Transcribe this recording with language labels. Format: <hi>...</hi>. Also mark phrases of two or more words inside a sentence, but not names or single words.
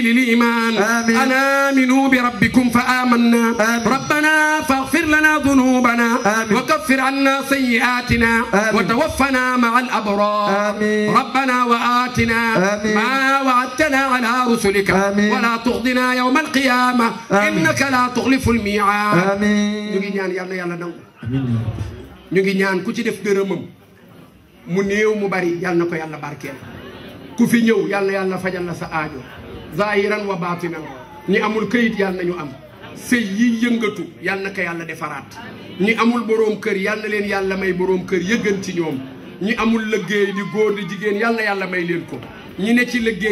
<ar>للإيمان أن آمنوا بربكم فآمنا ربنا فاغفر لنا ذنوبنا وكفر عنا سيئاتنا وتوفنا مع الأبرار ربنا وآتنا ما وعدتنا على رسلك ولا تخزنا يوم القيامة إنك لا تخلف الميعاد</ar> <wo>ñu ngi ñaan yal na yàlla nangu ñu ngi ñaan ku ci def dërëmam mu néew mu bari yal na ko yàlla barkeel ku fi ñëw yal na yàlla fajal la sa aajo</wo> <ar>ظاهرا وباطنا</ar> <wo>ñi amul këyit yal na ñu am sëy yi yëngatu yal na ko yàlla defaraat ñi amul boroom kër yal na leen yàlla may boroom kër yëggan ci ñoom ñi amul liggéey di góor di jigéen yal na yàlla may leen ko ñi ne ci liggéey</wo>